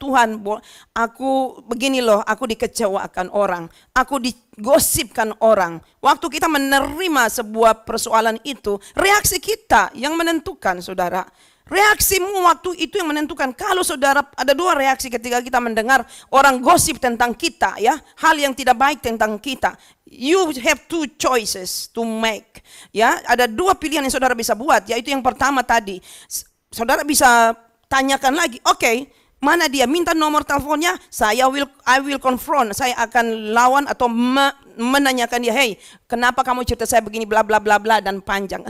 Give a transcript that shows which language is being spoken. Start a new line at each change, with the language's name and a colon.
Indonesian: Tuhan, aku begini loh, aku dikecewakan orang, aku digosipkan orang. Waktu kita menerima sebuah persoalan itu, reaksi kita yang menentukan, saudara. Reaksimu waktu itu yang menentukan. Kalau saudara, ada dua reaksi ketika kita mendengar orang gosip tentang kita, ya, hal yang tidak baik tentang kita.
English: You have two choices to make, ya.
Indonesian: Ada dua pilihan yang saudara bisa buat, yaitu yang pertama tadi, saudara bisa tanyakan lagi, oke, mana dia, minta nomor teleponnya,
English: I will confront,
Indonesian: saya akan lawan atau menanyakan dia, hey, kenapa kamu cerita saya begini, bla bla bla bla, dan panjang.